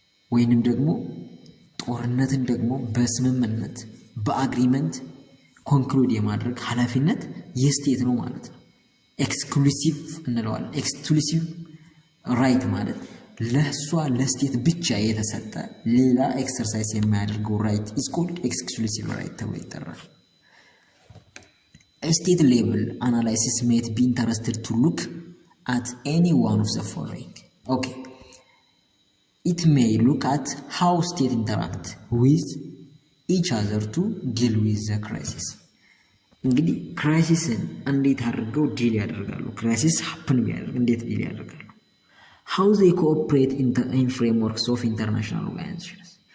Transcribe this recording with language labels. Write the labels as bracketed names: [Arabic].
[Amharic] ወይንም ደግሞ ጦርነትን ደግሞ በስምምነት በአግሪመንት ኮንክሉድ የማድረግ ኃላፊነት የስቴት ነው ማለት ነው። ኤክስክሉሲቭ እንለዋለን። ኤክስክሉሲቭ ራይት ማለት ለሷ ለስቴት ብቻ የተሰጠ ሌላ ኤክሰርሳይዝ የማያደርገው ራይት ኢዝ ኮልድ ኤክስክሉሲቭ ራይት ተብሎ ይጠራል። [English] A state level analysis may be interested to look at any one of the following. Okay. It may look at how states interact with each other to deal with the crisis. [Amharic] እንግዲህ ክራይሲስን እንዴት አድርገው ዲል ያደርጋሉ? ክራይሲስ ሀፕን ቢያደርግ እንዴት ዲል ያደርጋሉ? [English] How they cooperate in frameworks of international organizations.